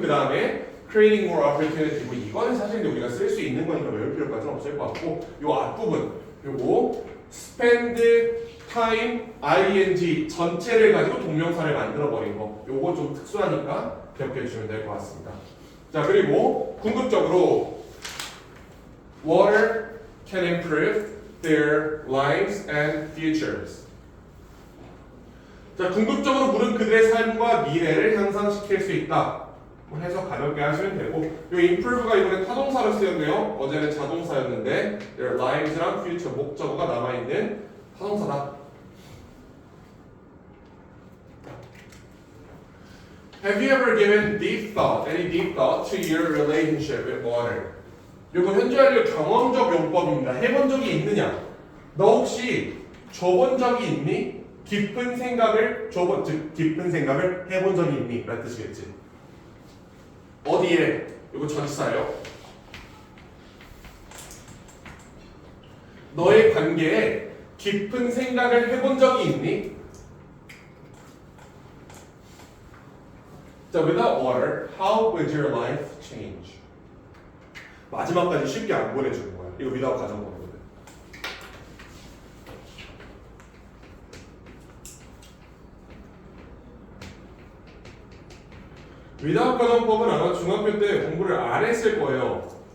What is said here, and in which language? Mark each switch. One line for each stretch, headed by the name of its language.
English: 그 다음에 creating more opportunity.
Korean: 뭐 이거는 사실 우리가 쓸 수 있는 거니까 외울 필요까지는 없을 것 같고 이 앞부분. 요거 spend time ing 전체를 가지고 동명사를 만들어 버린 거. 요거 좀 특수하니까 기억해 주시면 될 것 같습니다. 자, 그리고 궁극적으로
English: water can improve their lives and futures.
Korean: 자, 궁극적으로 물은 그들의 삶과 미래를 향상시킬 수 있다. 뭐 해석 가볍게 하시면 되고, 이 improve가 이번에 타동사로 쓰였네요. 어제는 자동사였는데 their lives랑 future 목적어가 남아있는 타동사다.
English: Have you ever given deep thought, any deep thought to your relationship with water?
Korean: 이거 현재 완료 경험적 용법입니다. 해본 적이 있느냐? 너 혹시 줘본 적이 있니? 깊은 생각을 깊은 생각을 해본 적이 있니? 라는 뜻이겠지. 어디에? 이거 전치사예요. 너의 관계에 깊은 생각을 해본 적이 있니? 자,
English: without water, how would your life change?
Korean: 마지막까지 쉽게 안 보내주는 거야. 이거 without 가정법이거든. without 가정법은 아마 중학교 때 공부를 안 했을 거예요.